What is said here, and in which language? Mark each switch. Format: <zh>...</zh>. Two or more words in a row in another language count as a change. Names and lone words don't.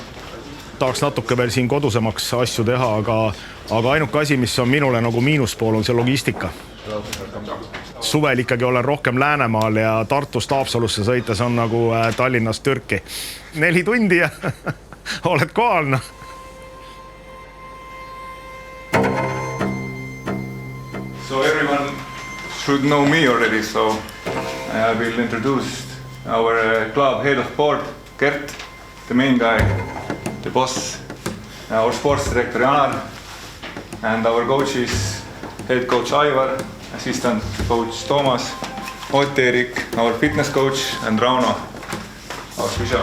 <et>Tahaks natuke veel siin kodusemaks asju teha, aga ainuke asi, mis on minule nagu miinuspool, on see logistika. Suvel ikkagi olen rohkem Läänemaal ja Tartust Haapsalusse sõites on nagu Tallinnast Türki. 4 tundi ja oled kohal.</et> <en>So everyone should know me already, so I will introduce our club head of board, Gert, the main guy, the boss, our sports director Janar, and our coaches, head coach Aivar, assistant coach Toomas, Ott-Erik, our fitness coach, and Rauno, our physio.</en>